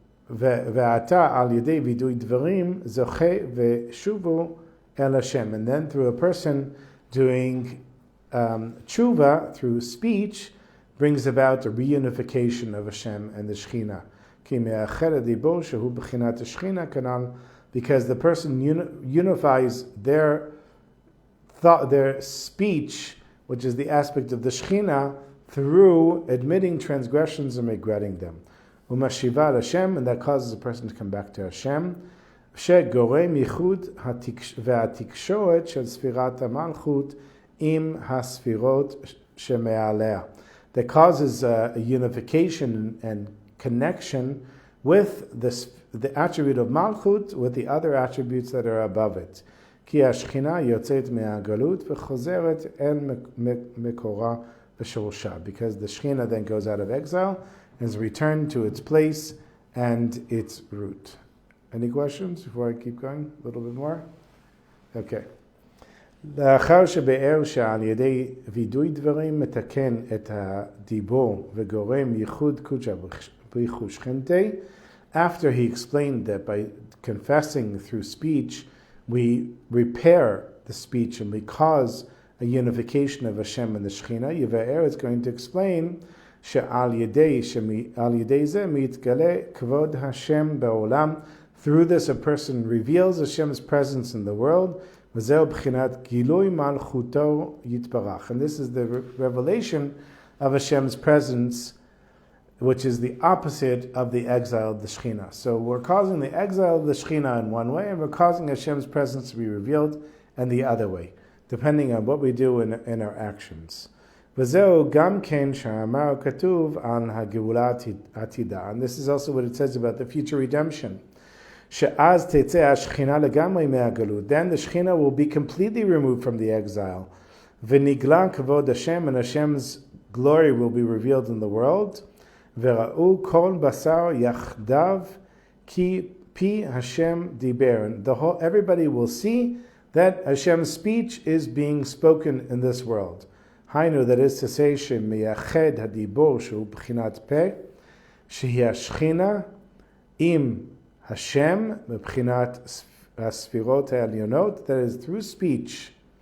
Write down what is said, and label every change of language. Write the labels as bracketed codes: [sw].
[he] ועתה על ידי וידוי דברים זוכה ושובו אל השם. [en] And then through a person doing tshuva, through speech, brings about the reunification of Hashem and the Shechina. [he] כי מאחד הדיבור שהוא בחינת השכינה כנ"ל, [en] because the person unifies their thought, their speech, which is the aspect of the Shechina, through admitting transgressions and regretting them. [he] Umashiva Hashem, [en] and that causes a person to come back to Hashem. [he] שגורם ייחוד והתקשורת של ספירת המלכות עם הספירות שמעליה. [en] That causes a unification and connection with the attribute of Malchut with the other attributes that are above it. [he] כי השכינה יוצאת מהגלות וחוזרת אל מקורה ושורשה. [en] Because the Shechina then goes out of exile and is returned to its place and its root. Any questions before I keep going? A little bit more? Okay. [he] לאחר שבאר שעל ידי וידוי דברים מתקן את הדיבור וגורם ייחוד קודשא בריחו שכינתי, [en] after he explained that by confessing through speech, we repair the speech and we cause a unification of Hashem and the Shechina, Yevaer is going to explain [he] שעל ידי זה מתגלה כבוד השם בעולם. [en] Through this, a person reveals Hashem's presence in the world. [he] וזהו בחינת גילוי מלכותו יתברך. [en] And this is the revelation of Hashem's presence, which is the opposite of the exile of the Shechina. So we're causing the exile of the Shechina in one way, and we're causing Hashem's presence to be revealed in the other way, depending on what we do in our actions. [he] וזהו גם כן שאמר כתוב על הגאולה העתידה. [en] And this is also what it says about the future redemption. [he] שאז תצא השכינה לגמרי מהגלות. [en] Then the Shechina will be completely removed from the exile. [he] ונגלה כבוד Hashem, [en] and Hashem's glory will be revealed in the world. [he] וראו כל בשר יחדיו כי פי Hashem דיבר. [en] And everybody will see that Hashem's speech is being spoken in this world. [he] היינו, [en] that is to say, [he] שמייחד הדיבור שהוא בחינת פה, שהיא השכינה עם Hashem, מבחינת הספירות העליונות, [en] that is through speech,